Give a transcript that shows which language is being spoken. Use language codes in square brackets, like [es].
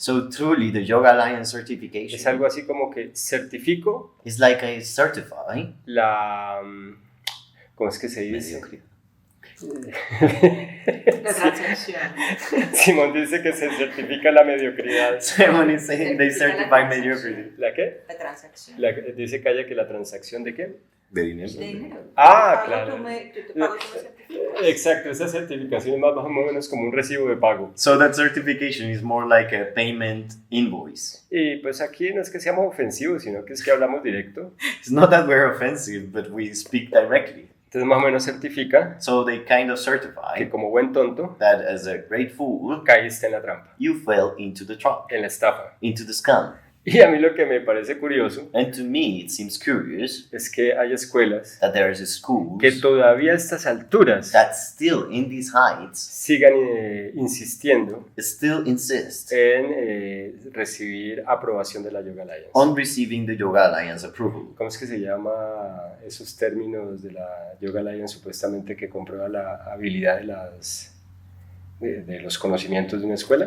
[en] So truly, the Yoga Alliance [es] es [en] certification [es] algo así como que certifico [en] is like I certify [es] la... ¿Cómo es que se dice? La transacción. Simón dice que se certifica la mediocridad. [en] Someone is saying they certify mediocrity. [es] ¿La qué? La transacción. Dice Calla que la transacción de qué? De dinero. De dinero. Ah, Yo te pago, claro. yo te pago, tú me certificas. Exacto, esa certificación es más o menos como un recibo de pago. [en] So that certification is more like a payment invoice. [es] Y pues aquí no es que seamos ofensivos, sino que es que hablamos directo. [en] It's not that we're offensive, but we speak directly. [es] Entonces más o menos certifica [en] So they kind of [es] que [en] certify [es] como buen tonto [en] that as a great fool, [es] caíste en la trampa, [en] you fell into the trap, [es] en la estafa. [en] into the scam. [es] Y a mí lo que me parece curioso [en] And to me, it seems curious [es] es que hay escuelas [en] that there is a schools [es] que todavía a estas alturas [en] that still in these heights [es] sigan insistiendo [en] still insist [es] en recibir aprobación de la Yoga Alliance. [en] on receiving the Yoga Alliance approval. [es] ¿Cómo es que se llama esos términos de la Yoga Alliance supuestamente que comprueba la habilidad de los conocimientos de una escuela?